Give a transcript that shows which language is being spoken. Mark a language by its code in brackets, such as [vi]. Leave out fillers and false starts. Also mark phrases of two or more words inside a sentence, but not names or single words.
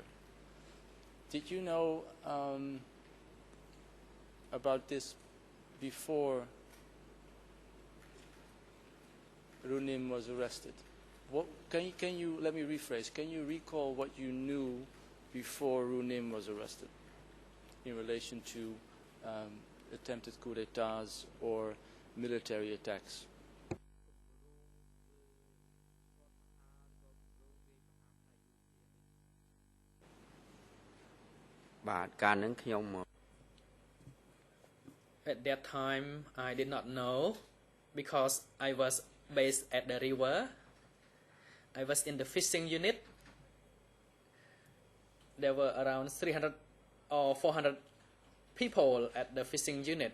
[en] Did you know about this before Runim was arrested? What, can you, let me rephrase, can you recall what you knew before Runim was arrested in relation to attempted coup d'etats or military attacks? [km] បាទការនឹងខ្ញុំ [en] At that time, I did not know because I was based at the river. I was in the fishing unit. There were around 300 or 400 people at the fishing unit.